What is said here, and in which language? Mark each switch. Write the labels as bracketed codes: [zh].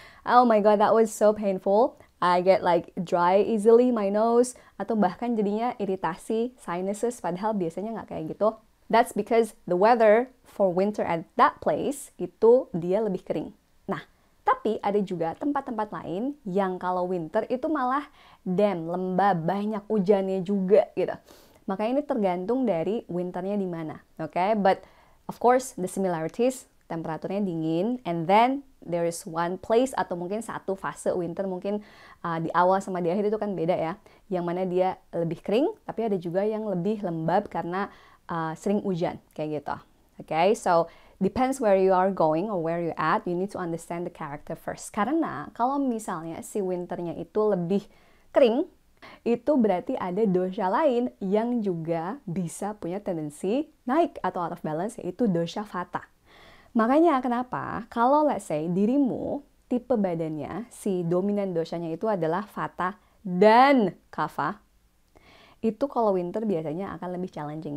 [en] Oh my god, that was so painful. I get like dry easily my nose. [id] Atau bahkan jadinya iritasi, sinuses. Padahal biasanya nggak kayak gitu. [en] That's because the weather for winter at that place [id] itu dia lebih kering. Nah, tapi ada juga tempat-tempat lain yang kalau winter itu malah lembab, banyak hujannya juga gitu. Makanya ini tergantung dari winternya di mana, okay? [en] But of course the similarities, [id] temperaturnya dingin, [en] and then there is one place [id] atau mungkin satu fase winter mungkin di awal sama di akhir itu kan beda ya. Yang mana dia lebih kering, tapi ada juga yang lebih lembab karena sering hujan kayak gitu. [en] Okay, so depends where you are going or where you at, you need to understand the character first. [id] Karena kalau misalnya si winternya itu lebih kering, itu berarti ada dosha lain yang juga bisa punya tendensi naik atau [en] out of balance, [id] yaitu dosha vata. Makanya kenapa kalau [en] let's say [id] dirimu tipe badannya si dominan doshanya itu adalah vata dan kapha, itu kalau winter biasanya akan lebih challenging.